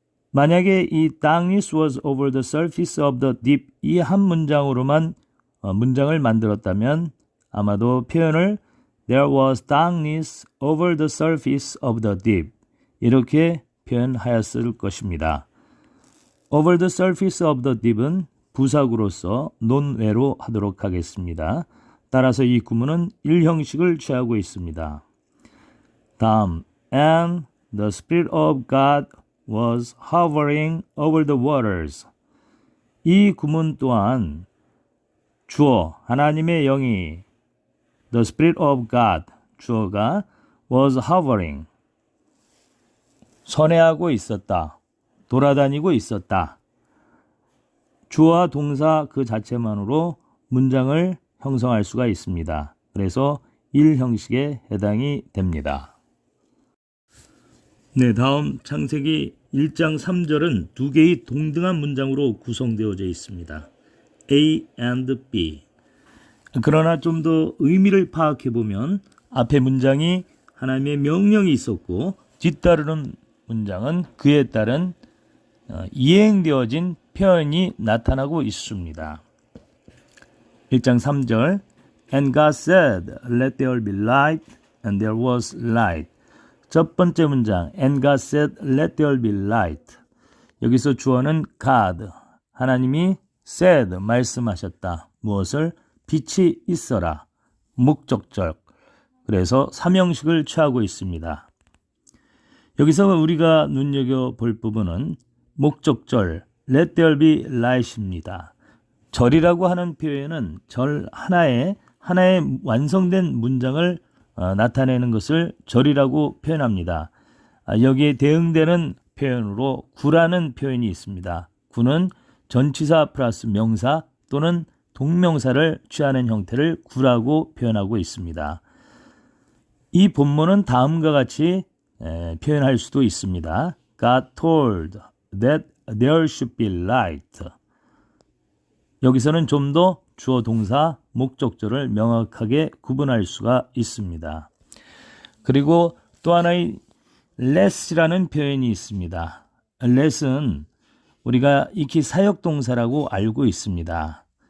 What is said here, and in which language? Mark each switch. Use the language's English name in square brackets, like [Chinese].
[Korean] 만약에 이 [English] darkness was over the surface of the deep [Korean] 이 한 문장으로만 문장을 만들었다면 아마도 표현을 [English] There was darkness over the surface of the deep [Korean] 이렇게 표현하였을 것입니다. [English] Over the surface of the deep은 [Korean] 부사구로서 논외로 하도록 하겠습니다. 따라서 이 구문은 1형식을 취하고 있습니다. 다음 [English] And the Spirit of God was hovering over the waters. [Korean] 이 구문 또한 주어 하나님의 영이 [English] The Spirit of God [Korean] 주어가 [English] was hovering [Korean] 선회하고 있었다. 돌아다니고 있었다. 주어와 동사 그 자체만으로 문장을 형성할 수가 있습니다. 그래서 1형식에 해당이 됩니다. 네, 다음 창세기 1장 3절은 두 개의 동등한 문장으로 구성되어져 있습니다. [English] A and B. [Korean] 그러나 좀 더 의미를 파악해 보면 앞에 문장이 하나님의 명령이 있었고 뒤따르는 문장은 그에 따른 이행되어진 표현이 나타나고 있습니다. 1장 3절 [English] And God said, Let there be light, and there was light. [Korean] 첫 번째 문장 [English] And God said, Let there be light. [Korean] 여기서 주어는 God, 하나님이 said, 말씀하셨다. 무엇을? 빛이 있어라. 목적적. 그래서 3형식을 취하고 있습니다. 여기서 우리가 눈여겨볼 부분은 목적절 [English] Let there be light [Korean] 입니다. 절이라고 하는 표현은 절 하나의 완성된 문장을 나타내는 것을 절이라고 표현합니다. 여기에 대응되는 표현으로 구라는 표현이 있습니다. 구는 전치사 플러스 명사 또는 동명사를 취하는 형태를 구라고 표현하고 있습니다. 이 본문은 다음과 같이 표현할 수도 있습니다. [English] God told that there should be light. [Korean] 여기서는 좀 더 주어 동사 목적절을 명확하게 구분할 수가 있습니다. 그리고 또 하나의 let이라는 표현이 있습니다. let은 우리가 익히 사역동사라고 알고 있습니다.